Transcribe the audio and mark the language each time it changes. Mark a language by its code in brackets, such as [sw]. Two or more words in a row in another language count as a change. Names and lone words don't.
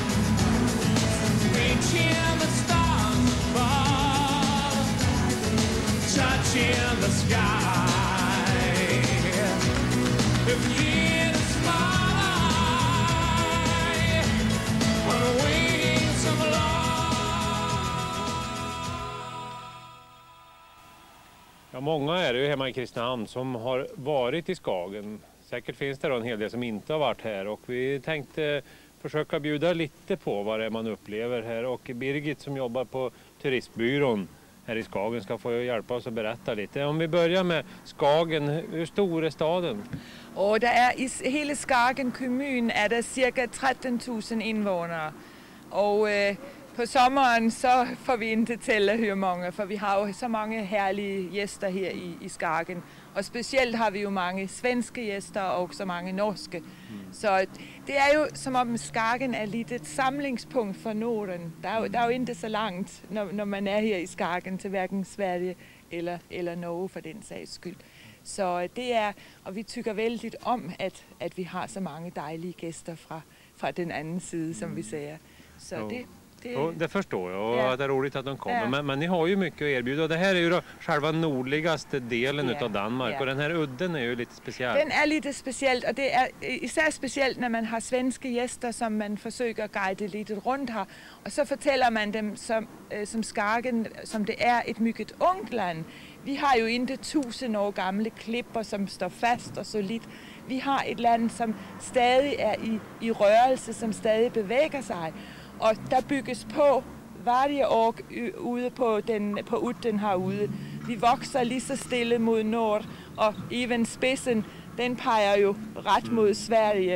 [en] Reaching the stars above. Touching the sky. If you just fly on the wings of love. [sv] Ja, många är det ju hemma i Kristinehamn som har varit i Skagen. Säkert finns det då en hel del som inte har varit här, och vi tänkte försöka bjuda lite på vad det är man upplever här. Och Birgit som jobbar på turistbyrån här i Skagen ska få hjälpa oss att berätta lite. Om vi börjar med Skagen, hur stor är staden? [da] Og der er i hele Skagen kommun er der cirka 13 000 invånere. Og på sommeren så får vi ikke til at høre mange, for vi har jo så mange herlige gæster her i Skagen. Og specielt har vi jo mange svenske gæster og så mange norske. Så det er jo som om Skagen er lidt et samlingspunkt for Norden. Der er jo ikke så langt, når man er her i Skagen, til hverken Sverige eller Norge for den sags skyld. Så det er, og vi tykker vældigt om, at vi har så mange dejlige gæster fra den anden side, [sv] som vi säger. Så det förstår jag, och ja, det är roligt att de kommer. Ja. Men ni har ju mycket att erbjuda. Det här är ju då själva nordligaste delen utav Danmark. Ja. Och den här udden är ju lite speciell. Den är lite speciellt, och det är især speciellt när man har svenska gäster som man försöker guide lite runt här. [da] Och så fortæller man dem som Skagen, som [sv] det är ett mycket ungt land. [da] Vi har jo inte 1000 år gamle klipper, som står fast og solidt. Vi har et land, som stadig er i rørelse, som stadig bevæger sig. Og der bygges på varje år ude på udden herude. Vi vokser lige så stille mod nord, og even spidsen, den peger jo ret mod Sverige.